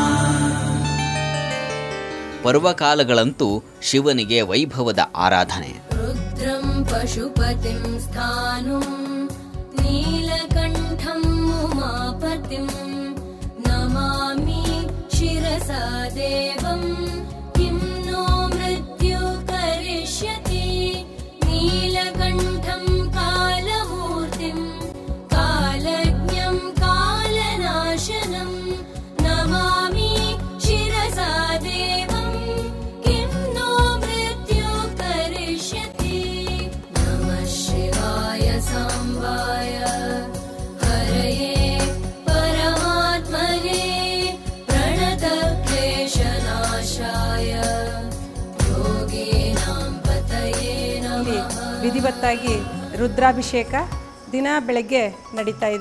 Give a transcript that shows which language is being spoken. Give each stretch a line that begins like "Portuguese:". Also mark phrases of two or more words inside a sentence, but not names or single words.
Kannada: ಪರ್ವಕಾಲಗಳಂತೂ ಶಿವನಿಗೆ ವೈಭವದ ಆರಾಧನೆ.
Sanskrit: ರುದ್ರಂ ಪಶುಪತಿಂ ಸ್ಥಾನುಂ ನೀಲಕಂಠಂ ಉಮಾಪತಿಂ ನಮಾಮಿ ಶಿರಸಾ ದೇವಂ ಕಿಂ ನೋ ಮೃತ್ಯು ಕರಿಷ್ಯತಿ ನೀಲಕಂಠಂ ಕಾಲಮೂರ್ತಿಂ ಕಾಲಜ್ಞಂ ಕಾಲನಾಶನಂ ನಮಾಮಿ ಶಿರಸಾ ದೇವಂ ಕಿಂ ನೋ ಮೃತ್ಯು ಕರಿಷ್ಯತಿ ನಮಃ ಶಿವಾಯ ಸಾಂಬಾಯ ಹರಯೇ ಪರಮಾತ್ಮನೇ ಪ್ರಣತ ಕ್ಲೇಶನಾಶಾಯ ಯೋಗೀನಾಂ ಪತಯೇ ನಮಃ.
Kannada: ವಿಧಿವತ್ತಾಗಿ ರುದ್ರಾಭಿಷೇಕ ದಿನ ಬೆಳಗ್ಗೆ ನಡೀತಾ ಇದೆ.